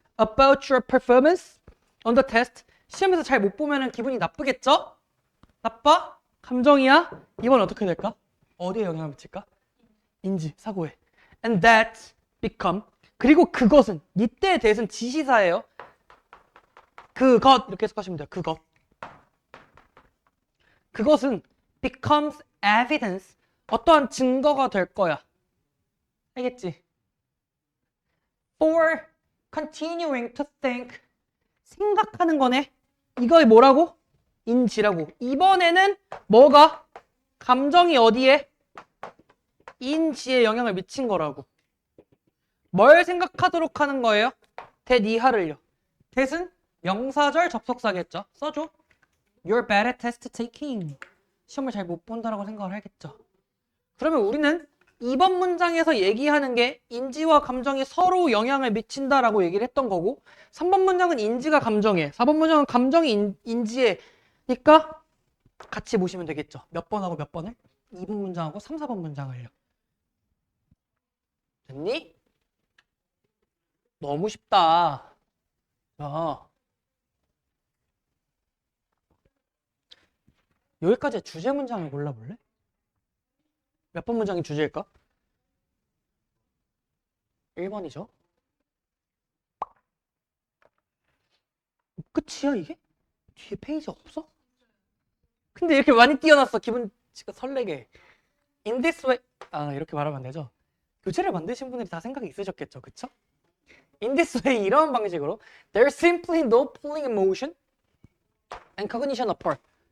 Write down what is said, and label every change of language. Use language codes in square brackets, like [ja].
[en] About your performance on the test. [ko] 시험에서 잘 못 보면 기분이 나쁘겠죠? 나빠? 감정이야? 이번 어떻게 될까? 어디에 영향을 미칠까? 인지, 사고에. [en] And that become. [ko] 그리고 그것은, 이때에 대해서는 지시사예요. 그것 이렇게 해석하시면 돼요. 그것은 [en] becomes evidence. [ko] 어떠한 증거가 될 거야. 알겠지? [en] For continuing to think. [ko] 생각하는 거네. 이거 뭐라고? 인지라고. 이번에는 뭐가? 감정이 어디에? 인지에 영향을 미친 거라고. 뭘 생각하도록 하는 거예요? that 이하를요. that은 명사절 접속사겠죠. 써줘. [en] You're bad at test taking. [ko] 시험을 잘 못 본다라고 생각을 하겠죠. 그러면 우리는 2번 문장에서 얘기하는 게 인지와 감정이 서로 영향을 미친다라고 얘기를 했던 거고 3번 문장은 인지가 감정에 4번 문장은 감정이 인지에니까 같이 보시면 되겠죠. 몇 번하고 몇 번을? 2번 문장하고 3, 4번 문장을요. 됐니? 너무 쉽다. 자, 여기까지 주제 문장을 골라볼래? 몇 번 문장이 주제일까? 1번이죠. 끝이야 이게? 뒤에 페이지 없어? 근데 이렇게 많이 띄어놨어. 기분 지금 설레게. [en] In this way. [ko] 이렇게 말하면 안 되죠. 교재를 만드신 분들이 다 생각이 있으셨겠죠. 그쵸? [en] In this way. [ko] 이런 방식으로 [en] There's simply no pulling emotion and cognition apart.